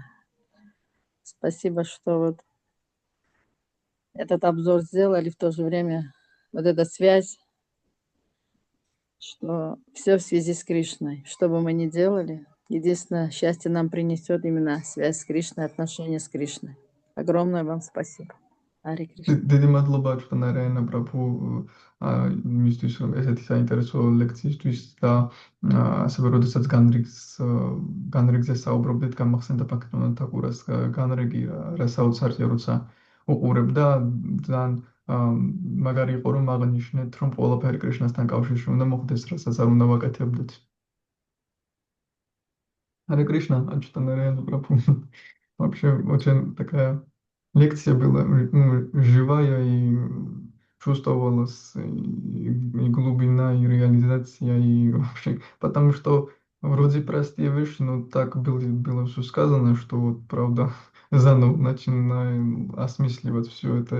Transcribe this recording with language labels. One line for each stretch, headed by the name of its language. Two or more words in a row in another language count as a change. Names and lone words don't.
Russian: Спасибо, что вот этот обзор сделали, в то же время вот эта связь, что все в связи с Кришной. Что бы мы ни делали, единственное счастье нам принесет именно связь с Кришной, отношения с Кришной. Огромное вам спасибо. Харе Кришна.
Georgian: დიდი მადლობა ჩუტანარაენა პრაბჰუ იმისთვის, რომ ესეთი საინტერესო ლექციისთვის და ასევე როდესაც განრიგზე საუბრობდით, გამახსენდა ბაქრატ თაკურას განრიგი, რა საოცარია, როცა უყურებდა, ძალიან მაგარი იყო, რომ აღნიშნეთ, რომ ყველაფერი კრიშნასთან კავშირში უნდა მოხდეს, რასაც არ უნდა ვაკეთებდეთ.
Russian: Харе Кришна, Чайтанья Прабху. Вообще очень такая лекция была, живая, и чувствовалась и глубина, и реализация, и вообще, потому что вроде простые вещи, но так было все сказано, что вот, правда, заново начинаем осмысливать все это.